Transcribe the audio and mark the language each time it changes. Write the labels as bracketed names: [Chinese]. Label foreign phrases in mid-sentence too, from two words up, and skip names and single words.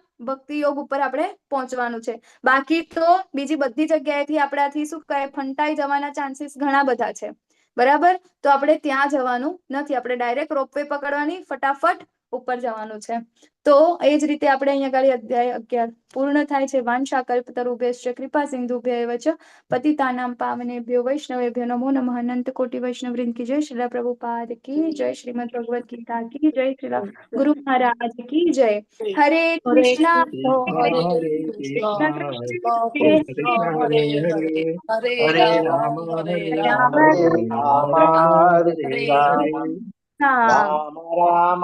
[Gujarati] ભક્તિ યોગ ઉપર આપણે પહોંચવાનું છે. બાકી તો બીજી બધી જગ્યાએથી આપણાથી શું કહે ફંટાઈ જવાના ચાન્સીસ ઘણા બધા છે. બરાબર. તો આપણે ત્યાં જવાનું નથી. આપણે ડાયરેક્ટ રોપવે પકડવાની, ફટાફટ ઉપર જવાનું છે. તો એ જ રીતે આપણે અહીંયા આગળ અધ્યાય 11 પૂર્ણ થાય છે. [Sanskrit] વાંછા કલ્પતરુભ્યશ્ચ કૃપા સિંધુભ્યૈવ ચ પતિતાનાં પાવનેભ્યો વૈષ્ણવેભ્યો નમો નમઃ. [Hindi] अनंत कोटि वैष्णववृंद की जय. श्रील प्रभुपाद की जय. श्रीमद भगवद गीता की जय. श्रील गुरु महाराज की जय. [Sanskrit] હરે કૃષ્ણ Krishna, Hare Krishna, Krishna Hare Hare, Hare Rama, Hare રામ Rama, હરે Rama રામ Rama, હરે Hare રામ Hare. રામ. રામ રામ